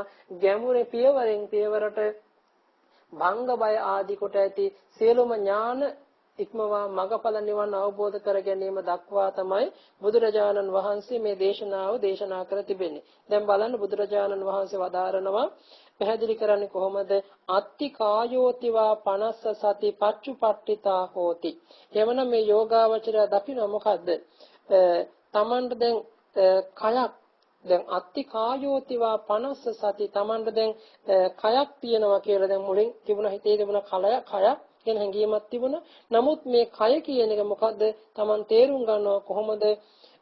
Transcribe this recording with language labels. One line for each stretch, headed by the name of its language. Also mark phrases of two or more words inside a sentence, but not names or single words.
Sinhala: ගැඹුරේ පියවරෙන් පියවරට භංග බය ආදී කොට ඇති සියලුම ඥාන ඉක්මවා මගඵල නිවන් අවබෝධ කර ගැනීම දක්වා තමයි බුදුරජාණන් වහන්සේ මේ දේශනාව දේශනා කර තිබෙන්නේ. දැන් බලන්න බුදුරජාණන් වහන්සේ වදාරනවා පැහැදිලි කරන්නේ කොහොමද?
Pali: අත්ති කායෝතිවා 50 සති පච්චුපට්ඨිතා හෝති.
Sinhala: එවනම් මේ යෝගාවචරය දකින්න මොකද්ද? තමන්ට දැන් කයක් දැන්
Pali: අත්ති කායෝතිවා 50 සති
Sinhala: තමන්ට දැන් කයක් තියෙනවා කියලා දැන් මුලින් තිබුණ හිතේ තිබුණ කයක් කියන හැඟීමක් තිබුණා. නමුත් මේ කය කියන එක මොකද්ද? තමන් තේරුම් ගන්නවා කොහොමද?